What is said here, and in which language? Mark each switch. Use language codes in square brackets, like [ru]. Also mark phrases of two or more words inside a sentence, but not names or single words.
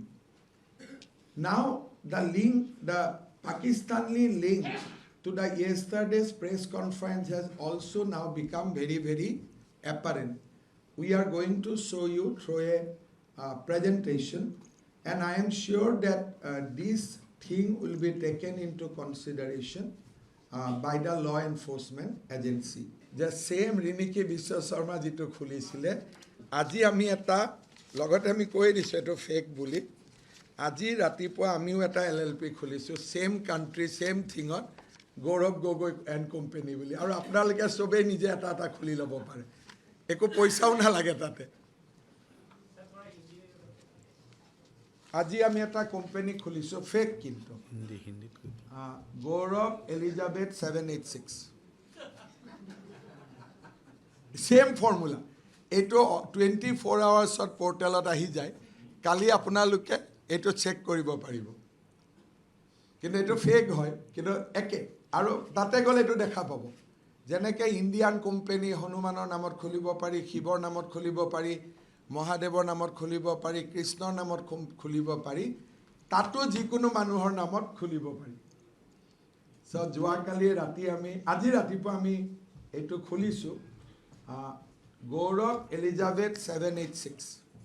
[en] Now, the link, the Pakistani link to the yesterday's press conference has also now become very, very apparent. We are going to show you through a presentation, and I am sure that this thing will be taken into consideration by the law enforcement agency. The same [as] Riniki Biswa Sharma যিটো খুলিছিলে, আজি আমি এটা লগতে আমি কৈ দিছোঁ এইটো fake বুলি. আজি ৰাতিপুৱা আমিও এটা LLP খুলিছোঁ, [en] same country, same thing on Gaurav Gogoi and company bully. [as] আৰু আপোনালোকে সবে নিজে এটা এটা খুলি ল'ব পাৰে। এক পইচাও না লাগে তাতে. আজি আমি এটা company খুলিছোঁ fake কিন্তু. Gaurav Elizabeth 786. [en] Same formula. [as] Eto 24 hours at portal at ahi jai. কালি আপোনালোকে এইটো check কৰিব পাৰিব. কিন্তু এইটো fake হয়, কিন্তু একে. আৰু তাত গ'লে এইটো দেখা পাব. যেনেকৈ [en] Indian company [as] হনুমানৰ নামত খুলিব পাৰি, শিৱৰ নামত খুলিব পাৰি, মহাদেৱৰ নামত খুলিব পাৰি, কৃষ্ণৰ নামত খুলিব পাৰি, তাতো যিকোনো মানুহৰ নামত খুলিব পাৰি. So যোৱা কালি ৰাতি আমি, আজি ৰাতিপুৱা আমি এইটো খুলিছোঁ. Gaurav Elizabeth 786.